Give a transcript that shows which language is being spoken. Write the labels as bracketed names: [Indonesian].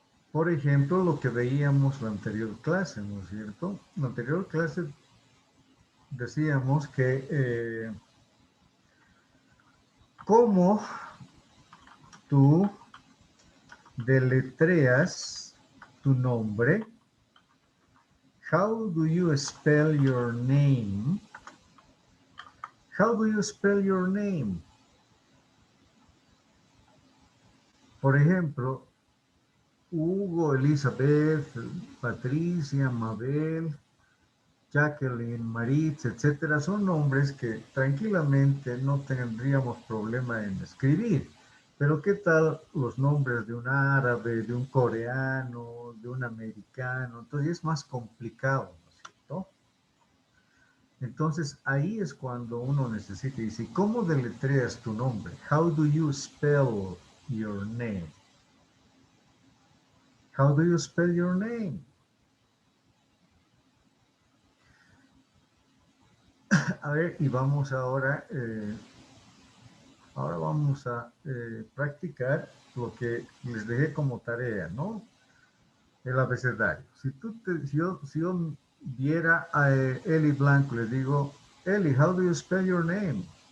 [Spanish] Por ejemplo, lo que veíamos la anterior clase, ¿no es cierto? La anterior clase decíamos que cómo tú deletreas tu nombre. [English] How do you spell your name? How do you spell your name? [Spanish] Por ejemplo, Hugo, Elizabeth, Patricia, Mabel, Jacqueline, Maritz, etcétera, son nombres que tranquilamente no tendríamos problema en escribir. Pero ¿qué tal los nombres de un árabe, de un coreano, de un americano? Entonces es más complicado, ¿no es cierto? Entonces ahí es cuando uno necesita decir, ¿cómo deletreas tu nombre? [English] How do you spell your name? How do you spell your name? [Spanish] A ver, y vamos ahora, vamos a practicar lo que les dejé como tarea, ¿no? El abecedario. Si yo viera a Eli Blanco, le digo, Eli, [English] how do you spell your name?